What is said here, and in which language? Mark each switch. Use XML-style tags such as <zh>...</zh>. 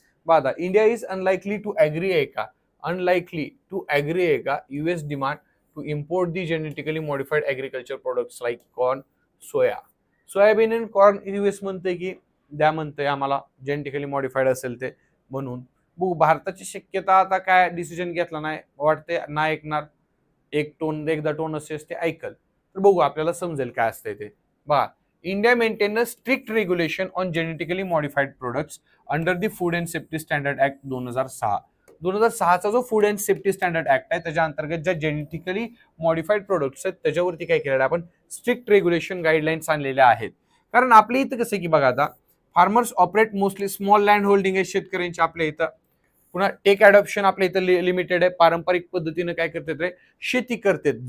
<en>बघा, India is unlikely to agree</en> <mr>आहे का,</mr> <en>Unlikely to agree आहे का US demand to import the genetically modified agriculture products like corn, soybean and corn.</en> <mr>US म्हणते की द्या, म्हणते आम्हाला जेनेटिकली मॉडिफाईड असेल ते. म्हणून बघू भारताची शक्यता आता काय डिसिजन घेतला नाही वाटते, ना ऐकणार. एकदा टोन असेल ते ऐकल तर बघू आपल्याला समजेल काय असते ते.</mr> <en>बघा, India maintain a strict regulation on genetically modified products under the food and safety standard act 2006.</en> <mr>2006चा जो food and safety standard act आहे त्याच्या अंतर्गत ज्या जेनेटिकली मॉडिफाईड प्रोडक्ट्स आहेत त्याच्यावरती काय केलेलं आपण स्ट्रिक्ट रेग्युलेशन गाईडलाईन्स आणलेल्या आहेत. कारण आपल्या इथं कसं की बघा, आता</mr> <en>farmers operate mostly small land holding</en> <mr>आहे शेतकऱ्यांची आपल्या इथं. पुन्हा टेक अडॉप्शन आपल्या इथं लिमिटेड आहे. पारंपरिक पद्धतीने काय करतात रे, शेती करतात.</mr>